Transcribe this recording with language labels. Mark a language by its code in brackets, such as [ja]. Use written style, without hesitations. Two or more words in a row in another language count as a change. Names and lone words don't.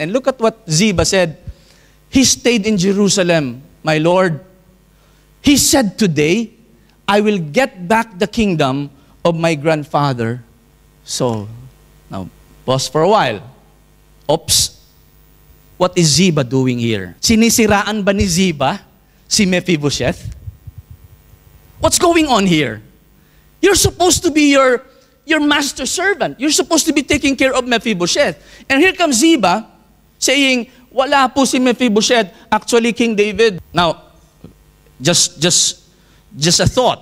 [en] And look at what Ziba said. "He stayed in Jerusalem, my Lord. He said today, I will get back the kingdom of my grandfather Saul." Now, pause for a while. Oops. What is Ziba doing here? [tl] Sinisiraan ba ni Ziba si Mephibosheth? [en] What's going on here? You're supposed to be your master servant. You're supposed to be taking care of Mephibosheth. And here comes Ziba saying, [tl] "Wala po si Mephibosheth, [en] actually King David." Now, just a thought.